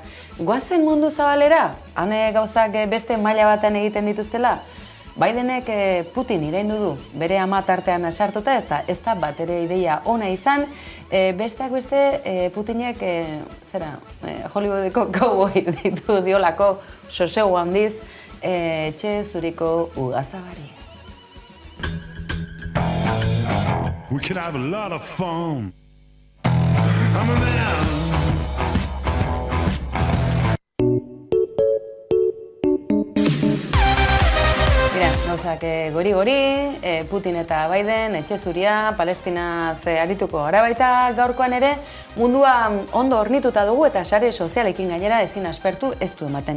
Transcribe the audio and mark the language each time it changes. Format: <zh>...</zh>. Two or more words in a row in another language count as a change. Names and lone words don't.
<eu>Goazen mundu zabalera, hane gauzak beste maila batean egiten dituztela, Bidenek Putin iraindu du, bere ama tartean sartuta eta ez da bat ere ideia ona izan, besteak beste Putinek Hollywoodeko cowboy ditu diolako sosegu handiz etxe zuriko ugazabari.</eu> <en>We can have a lot of fun. I'm a man.</en> <eu>Gauzak gori-gori, Putin eta Biden, etxe zuria, Palestina arituko gara baita gaurkoan ere, mundua ondo hornituta dugu eta sare sozialekin gainera ezin aspertu ez du ematen.</eu>